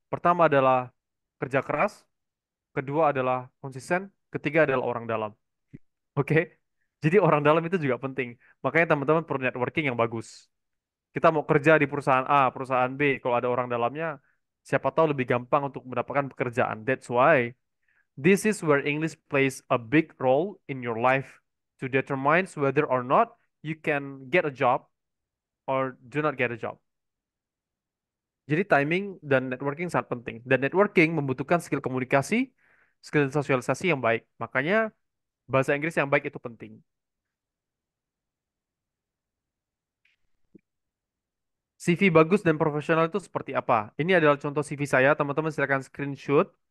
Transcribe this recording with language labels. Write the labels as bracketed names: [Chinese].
[Indonesian] Pertama adalah kerja keras, kedua adalah konsisten, ketiga adalah orang dalam. Oke? Jadi orang dalam itu juga penting. Makanya teman-teman perlu networking yang bagus. Kita mau kerja di perusahaan A, perusahaan B, kalau ada orang dalamnya, siapa tahu lebih gampang untuk mendapatkan pekerjaan. [English] That's why this is where English plays a big role in your life to determine whether or not you can get a job or do not get a job. [Indonesian] Jadi timing dan networking sangat penting. Dan networking membutuhkan skill komunikasi, skill sosialisasi yang baik. Makanya bahasa Inggris yang baik itu penting. CV bagus dan profesional itu seperti apa? Ini adalah contoh CV saya, teman-teman silakan screenshot.